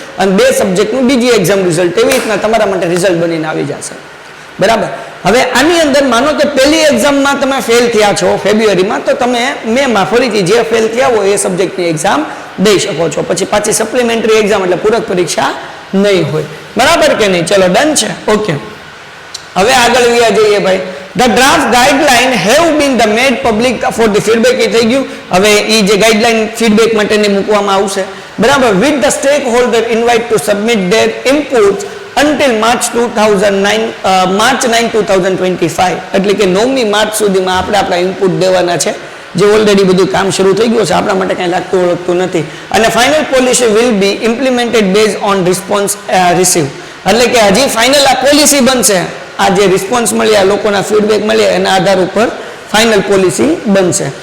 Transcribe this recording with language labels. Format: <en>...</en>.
<gu>અને 2 સબ્જેક્ટનું બીજી exam result, એવી રીતના તમારા માટે રિઝલ્ટ બનીને આવી જશે. બરાબર. હવે આની અંદર માનો કે પહેલી એક્ઝામમાં તમે ફેલ થયા છો ફેબ્રુઆરીમાં, તો તમે મેમાં ફરીથી જે ફેલ થયા હોય એ સબ્જેક્ટની એક્ઝામ દઈ શકો છો. પછી પાછી સપ્લિમેન્ટરી એક્ઝામ એટલે પૂરક પરીક્ષા નહીં હોય. બરાબર કે નહીં? ચલો ડન છે. ઓકે, હવે આગળ વ્યા જઈએ ભાઈ.</gu> <en>The draft guideline have been the made public for the feedback.</en> <gu>એ થઈ ગયું. હવે એ જે ગાઈડલાઈન ફીડબેક માટેની મૂકવામાં આવશે. બરાબર.</gu> <en>With the stakeholder invite to submit their inputs until March 9, 2025.</en> <gu>એટલે કે 9મી માર્ચ સુધીમાં આપણે આપણા ઇનપુટ દેવાના છે, જે ઓલરેડી બધું કામ શરૂ થઈ ગયું છે, આપણા માટે કંઈ લાગતું ઓળખતું નથી. અને</gu> <en>Final policy will be implemented base on response receive.</en> <gu>એટલે કે હજી ફાઇનલ આ પોલિસી બનશે, આ જે રિસ્પોન્સ મળ્યા, લોકોના ફીડબેક મળ્યા, એના આધાર ઉપર ફાઇનલ પોલિસી બનશે.</gu>